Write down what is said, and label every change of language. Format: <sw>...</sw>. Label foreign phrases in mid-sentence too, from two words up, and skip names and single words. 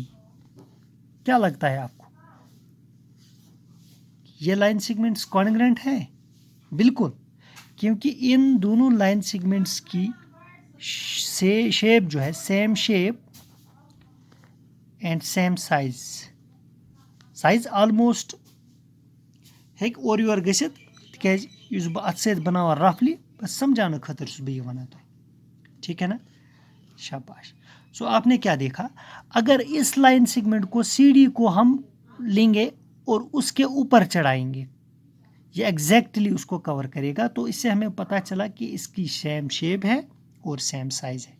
<hi>क्या लगता है आपको ये</hi> <en>line segments</en> <hi>कॉन्ग्रेंट है? बिल्कुल क्योंकि इन दोनों</hi> <en>line segments</en> <hi>की शेप जो है</hi> <en>same shape and same size almost</en> <ks>हेक और योर गसित तिकाज बह अत सत बनावा</ks> <hi>रफली बस समझाने खतर</hi> <ks>बह वनान</ks> <hi>ठीक है ना शाबाश। सो आपने क्या देखा अगर इस</hi> <en>line segment</en> <hi>को सीडी को हम लेंगे और उसके ऊपर चढ़ाएंगे ये एग्जैक्टली उसको कवर करेगा तो इससे हमें पता चला कि इसकी</hi> <en>same shape</en> <hi>है और</hi> <en>same size</en> <hi>है।</hi>